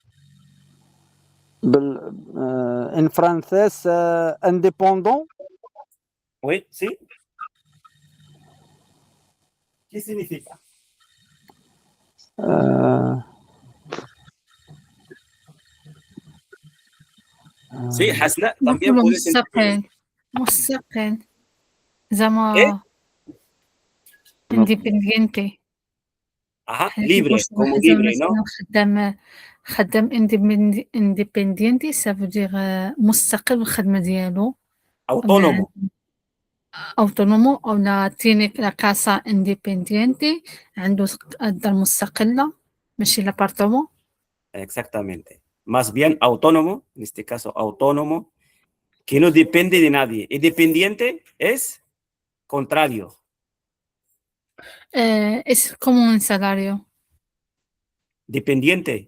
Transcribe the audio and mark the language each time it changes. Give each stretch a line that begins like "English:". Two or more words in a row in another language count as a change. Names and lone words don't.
Spanish: En francés, indépendant. ¿Oui? ¿Sí? ¿Qué significa? Sí, Hasna, también
Arabic: نقولوا
Spanish: puedes entender.
Arabic: مستقل مستقل ¿Eh? زعما انديبندينتي Ajá, حنا كيقول
Spanish: libre,
Arabic: شي
Spanish: como
Arabic: واحد زعما
Spanish: libre, ¿no?
Arabic: مثلا خدام انديبندينتي سافو دير مستقل بالخدمة ديالو ما
Spanish: Autónomo.
Arabic: اوتونومو اولا
Spanish: tiene la casa independiente
Arabic: عنده الدار مستقلة ماشي لابارتومون
Spanish: Exactamente. Más bien autónomo, en este caso autónomo, que no depende de nadie. Independiente es contrario. es como un salario. Dependiente.